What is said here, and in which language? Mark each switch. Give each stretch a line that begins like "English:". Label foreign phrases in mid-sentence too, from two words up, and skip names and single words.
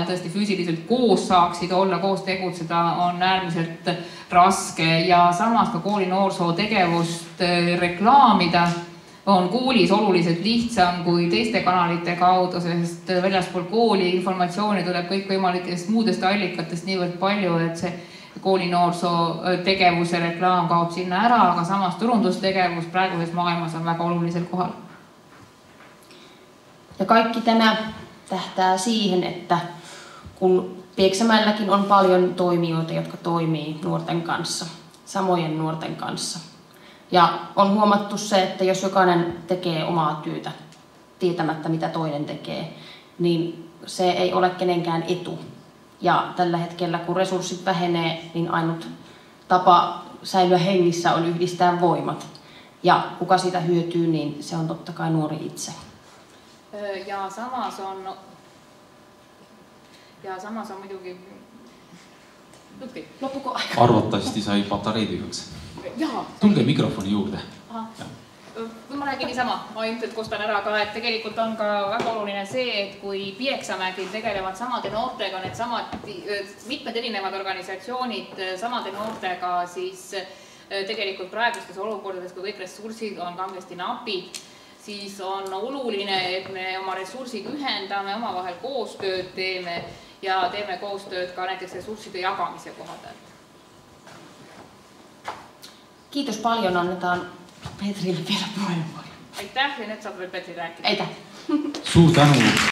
Estonian: tõesti füüsiliselt koos saaksid olla, koos tegutseda, on äärmiselt raske ja samas ka kooli noorsoo tegevust reklaamida on koolis oluliselt lihtsam kui teiste kanalite kaudu, sest väljaspool kooli informatsiooni tuleb kõik võimalikest muudest allikatest niivõrd palju, et see kooli noorsoo tegevuse reklaam kaob sinna ära, aga samas turundustegevus praeguses maailmas on väga olulisel kohal.
Finnish: Ja kaikki tämä tähtää siihen, että kun Pieksämäelläkin on paljon toimijoita, jotka toimii nuorten kanssa, samojen nuorten kanssa. Ja on huomattu se, että jos jokainen tekee omaa työtä tietämättä mitä toinen tekee, niin se ei ole kenenkään etu. Ja tällä hetkellä, kun resurssit vähenee, niin ainut tapa säilyä hengissä on yhdistää voimat. Ja kuka siitä hyötyy, niin se on totta kai nuori itse.
Estonian: Ja samas on muidugi...
Finnish: Loppuko aika?
Estonian: Arvatavasti sai patareid tühjaks. Tulge mikrofoni juurde. Ma räägin niisama, ma ilmselt kostan ära ka, et tegelikult on ka väga oluline see, et kui Pieksämägil tegelevad samade noortega, need samad mitmed erinevad organisatsioonid samade noortega, siis tegelikult praegustes olukordades, kui kõik ressursid on kangesti napid, siis on oluline, et me oma ressursid ühendame, omavahel koostööd teeme ja teeme koostööd ka näiteks ressursside jagamise koha pealt.
Finnish: Kiitos paljon, annetaan Petrille vielä puheenvuoro.
Estonian: Aitäh ja nüüd saab veel Petri rääkida. Aitäh! Suur tänu!